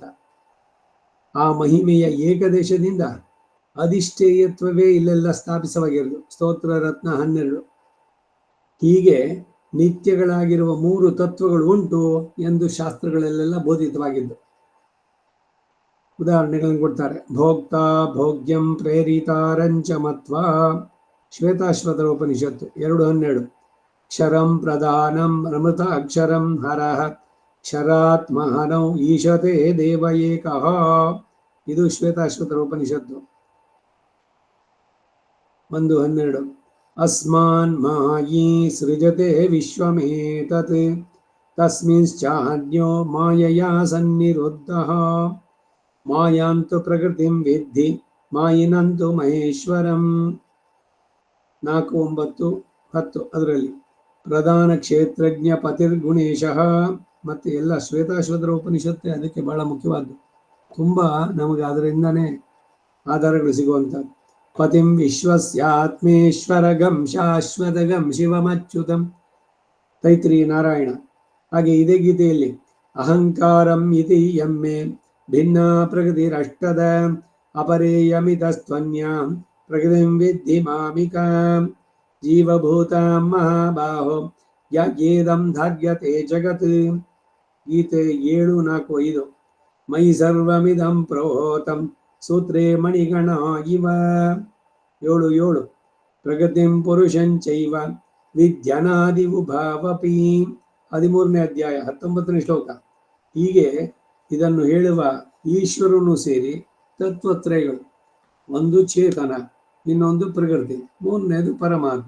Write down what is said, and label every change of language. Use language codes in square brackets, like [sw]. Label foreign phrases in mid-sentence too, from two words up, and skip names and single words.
[kn] ಆ ಮಹಿಮೆಯ ಏಕದೇಶದಿಂದ ಅಧಿಷ್ಠೇಯತ್ವವೇ ಇಲ್ಲೆಲ್ಲ ಸ್ಥಾಪಿಸವಾಗಿರೋದು. ಸ್ತೋತ್ರ ರತ್ನ 12. ಹೀಗೆ ನಿತ್ಯಗಳಾಗಿರುವ 3 ತತ್ವಗಳು ಉಂಟು ಎಂದು ಶಾಸ್ತ್ರಗಳಲ್ಲೆಲ್ಲ ಬೋಧಿತವಾಗಿದ್ದು. ಉದಾಹರಣೆಗಳನ್ನು ಕೊಡ್ತಾರೆ. [sa] ಭೋಕ್ತ ಭೋಗ್ಯಂ ಪ್ರೇರಿತಾರಂಚ ಮತ್ವಾ, [kn] ಶ್ವೇತಾಶ್ವತರ ಉಪನಿಷತ್ತು 2:12. [sa] ಕ್ಷರಂ ಪ್ರಧಾನಂ ಅಮೃತ ಅಕ್ಷರಂ ಹರಃ ಕ್ಷರಾತ್ಮಹನೌ ಈಶತೆ ದೇವ ಏಕಃ, [kn] ಇದು ಶ್ವೇತಾಶ್ವತರ ಉಪನಿಷತ್ತು [sa] 1:12. ಅಸ್ಮಾನ್ ಮಾಯೀ ಸೃಜತೆ ವಿಶ್ವಮೇತತ್ ತಸ್ಮಿಂಶ್ಚಾನ್ಯೋ ಮಾಯಯಾ ಸನ್ನಿರುದ್ಧಃ ಮಾಯಾಂತು ಪ್ರಕೃತಿಂ ವಿದ್ಧಿ ಮಾಯಿನಂತು ಮಹೇಶ್ವರಂ 4:9-10. [kn] ಅದರಲ್ಲಿ [sa] ಪ್ರಧಾನ ಕ್ಷೇತ್ರಜ್ಞ ಪತಿರ್ಗುಣೇಶಃ, [kn] ಮತ್ತೆ ಎಲ್ಲ ಶ್ವೇತಾಶ್ವತರ ಉಪನಿಷತ್ತೇ ಅದಕ್ಕೆ ಬಹಳ ಮುಖ್ಯವಾದ್ದು. ತುಂಬ ನಮಗೆ ಅದರಿಂದನೇ ಆಧಾರಗಳು ಸಿಗುವಂಥದ್ದು. [sa] ಪತಿಂ ವಿಶ್ವಸ್ಯಾತ್ಮೇಶ್ವರಗಂ ಶಾಶ್ವತಗಂ ಶಿವಮಚ್ಯುತಂ, ತೈತ್ರಿ ನಾರಾಯಣ. [kn] ಹಾಗೆ ಇದೇ ಗೀತೆಯಲ್ಲಿ [sa] ಅಹಂಕಾರಂ ಇತಿ ಯಮ್ಮೆ ಭಿನ್ನ ಪ್ರಕೃತಿರಷ್ಟದ ಅಪರೇಯಮಿತಸ್ತ್ವನ್ಯಾಂ ಪ್ರಕೃತಿಂ ವಿದ್ಧಿ ಮಾಮಿಕಾಂ ಜೀವಭೂತಾಂ ಮಹಾಬಾಹೋ ಯೇದಂ ಧಾರ್ಯತೆ ಜಗತ್. ಗೀತೆ 7:4-5. ಮಯಿ ಸರ್ವಮಿದಂ ಪ್ರೋಹೋತಂ ಸೂತ್ರೇ ಮಣಿಗಣ ಇವ 7:7. ಪ್ರಗತಿಂ ಪುರುಷಂಚೈವ ವಿದ್ಯನಾದಿ ಉಭಾವಪಿ [kn] 13ನೇ ಅಧ್ಯಾಯ 19ನೇ ಶ್ಲೋಕ. ಹೀಗೆ ಇದನ್ನು ಹೇಳುವ ಈಶ್ವರನು ಸೇರಿ ತತ್ವತ್ರಯಗಳು, ಒಂದು ಚೇತನ, ಇನ್ನೊಂದು ಪ್ರಕೃತಿ, ಮೂರನೇದು ಪರಮಾತ್ಮ.